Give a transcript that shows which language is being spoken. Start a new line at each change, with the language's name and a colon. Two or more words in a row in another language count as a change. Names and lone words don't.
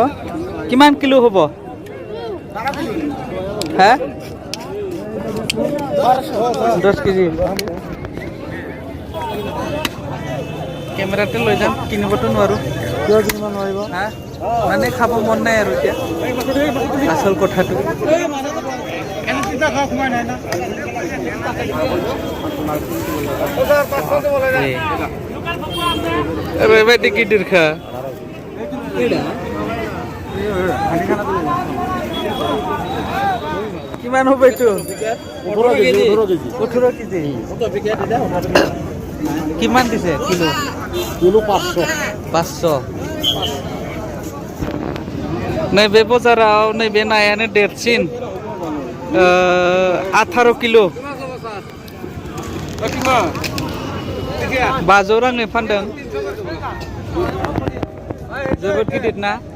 Assamese: কিমান কিলো হ'ব? হা 10 কেজি। কেমেৰাতে লৈ যাম, কিনিবতো নোৱাৰোঁ। কিয় কিনিব নোৱাৰিব? হা মানে খাব মন নাই আৰু এতিয়া আচল কথাটো।
Bodo: बेबायदि गिदिरखा
Assamese: কিমান হ'ব এইটো? 18 কেজি। কিমান দিছে কিলো? কিলো 500। 500।
Bodo: नैबे बाजाराव नैबे नायानो देरसिन, 18 किलो 500 रांनि फानदों। जोबोद गिदिर ना।